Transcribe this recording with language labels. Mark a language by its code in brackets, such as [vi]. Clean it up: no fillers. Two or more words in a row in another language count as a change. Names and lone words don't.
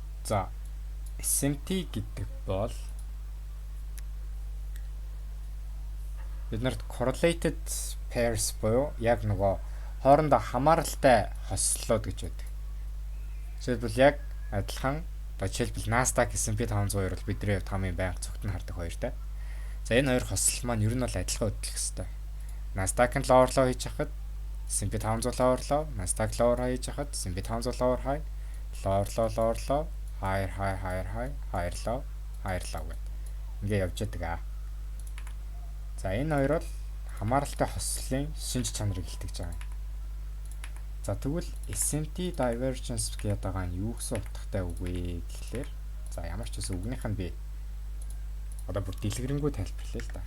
[mn] За SMT гэдэг бол биднэрт [en] correlated pairs [mn] буюу яг нөгөө хоорондоо хамааралтай хослолууд гэж байдаг. Жишээлбэл яг адилхан жишээлбэл Nasdaq S&P 500 бол бидний хувьд хамгийн байнга цогтон хардаг хоёртай. За энэ хоёр хослол маань ер нь бол адилхан хөдлөх ёстой. Nasdaq-ын [en] lower low [mn] хийж хахад S&P 500 [en] lower low, [mn] Nasdaq [en] lower high [mn] хийж хахад S&P 500 [en] lower high, lower low, higher high, higher low [mn] гэдэг. Ингээ явж байгаа. За энэ хоёр бол хамааралтай хослолын шинж чанарыг илтгэж байгаа юм. За тэгвэл SMT divergence гэдэг байгаа нь юу гэсэн утгатай үг вэ гэхлээр за ямар ч гэсэн үгнийх нь би одоо бүр дэлгэрэнгүй тайлбарлая л да.